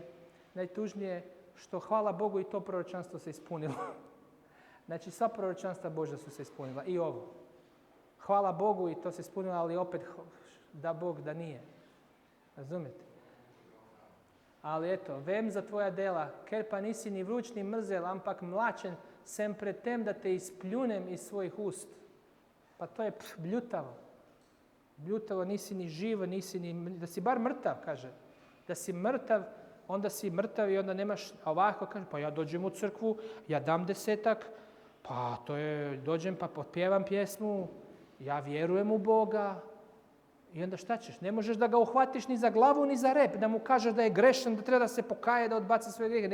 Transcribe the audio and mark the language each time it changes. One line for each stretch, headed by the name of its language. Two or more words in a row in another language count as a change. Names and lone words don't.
Croatian: Najtužnije što, hvala Bogu, i to proročanstvo se ispunilo. Znači, sva proročanstva Božja su se ispunila. I ovo. Hvala Bogu, i to se ispunilo, ali opet da Bog da nije. Razumijete? Ali eto,
Slovenian: vem za tvoja dela, ker pa nisi ni vruć ni mrzel, ampak mlačen, sem pred tem
Croatian: da te ispljunem
Slovenian: iz svojih ust.
Croatian: Pa to je bljutavo. Bljutavo, nisi ni živ, nisi ni, da si bar mrtav, kaže. Da si mrtav, onda si mrtav i onda nemaš, a ovako kaže, pa ja dođem u crkvu, ja dam 10, pa to je, dođem pa potpjevam pjesmu, ja vjerujem u Boga. I onda šta ćeš? Ne možeš da ga uhvatiš ni za glavu ni za rep, da mu kažeš da je grešan, da treba da se pokaje, da odbaci svoje grijehe.